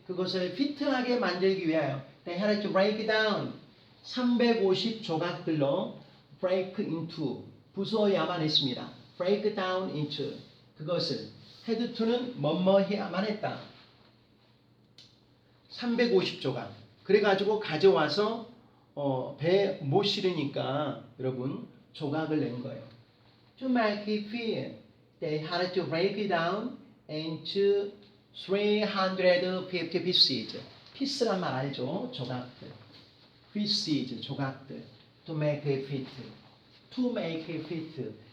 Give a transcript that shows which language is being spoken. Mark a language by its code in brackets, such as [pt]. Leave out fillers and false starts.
[ko] 그것을 피트하게 만들기 위하여. [en] They had to break it down. 350 [ko] 조각들로 [en] break into. [ko] 부수어야만 했습니다. [en] break down into. [ko] 그것을 had to는 뭐뭐 해야만 했다. 350 조각. 그래가지고 가져와서 배 못 실으니까 여러분 조각을 낸 거예요. [en] To make it fit, they had to break it down into 350 pieces. [ko] 피스란 말 알죠? 조각들. [en] pieces, 조각들. To make it fit. To make it fit.